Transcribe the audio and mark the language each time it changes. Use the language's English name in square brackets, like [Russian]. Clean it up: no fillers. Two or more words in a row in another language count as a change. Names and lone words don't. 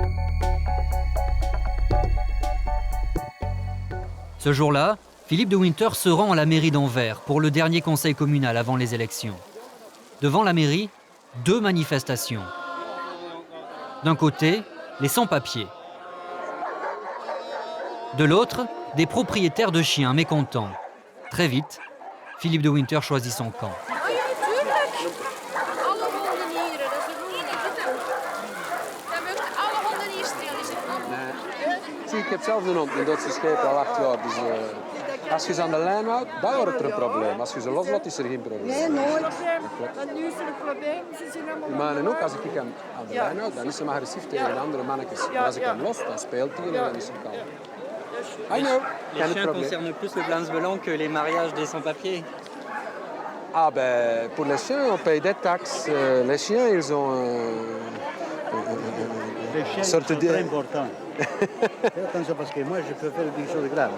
[French] Ce jour-là, Philippe De Winter se rend à la mairie d'Anvers pour le dernier conseil communal avant les élections. Devant la mairie, 2 manifestations. D'un côté, les sans-papiers. De l'autre, des propriétaires de chiens mécontents. Très vite, Philippe De Winter choisit son camp. [Dutch] Ik heb zelf een hond, een Duitse schepen al 8 jaar. Dus als je ze aan de lijn houdt, dan wordt er een probleem. Als je ze loslaat, is er geen probleem. Nee, nooit. Want nu is er een probleem. Ze zijn allemaal... Maar ook, als ik hem aan de lijn houd, dan is hij maar agressief tegen de andere mannetjes. Maar als ik hem los, dan speelt hij en dan is hij kalm. [English] I know. [French] Les chiens concernent plus le Vlaams-Belang que les mariages des sans-papiers. Ah ben, pour les chiens, on paye des taxes. Les chiens, ils ont... Les chiens sont très importants. Fais attention parce que moi, je peux faire des choses graves.